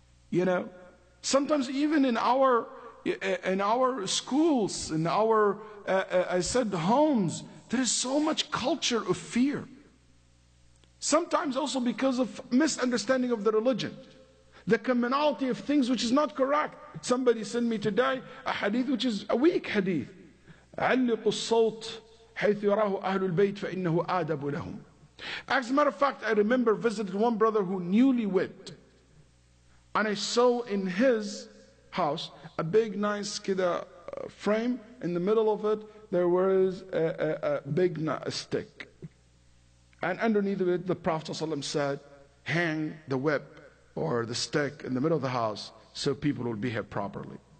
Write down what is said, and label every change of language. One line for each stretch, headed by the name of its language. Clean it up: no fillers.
English: You know, sometimes even in our schools, in our I said homes. There is so much culture of fear. Sometimes also because of misunderstanding of the religion. The commonality of things which is not correct. Somebody sent me today a hadith which is a weak hadith.
Arabic: علقوا الصوت حيث يراه أهل البيت فإنه آدب لهم.
English: As a matter of fact, I remember visited one brother who newlywed, and I saw in his house a big nice kida frame. In the middle of it there was a big stick, and underneath of it the Prophet ﷺ said, hang the whip or the stick in the middle of the house so people will behave properly.